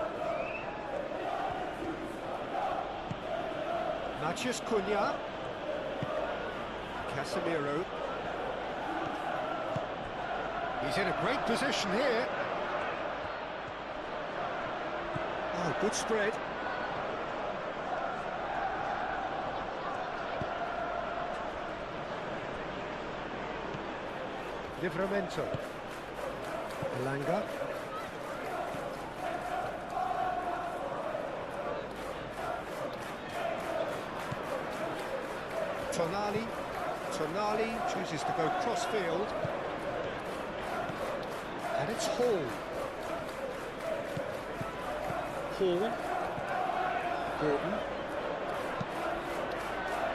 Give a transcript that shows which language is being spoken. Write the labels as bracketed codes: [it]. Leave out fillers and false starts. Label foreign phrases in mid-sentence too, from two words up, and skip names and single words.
[en] Mateus Cunha. Casemiro. He's in a great position here. Oh, good spread. Livramento. Elanga. Tonali chooses to go cross-field. And it's Hall. Gordon.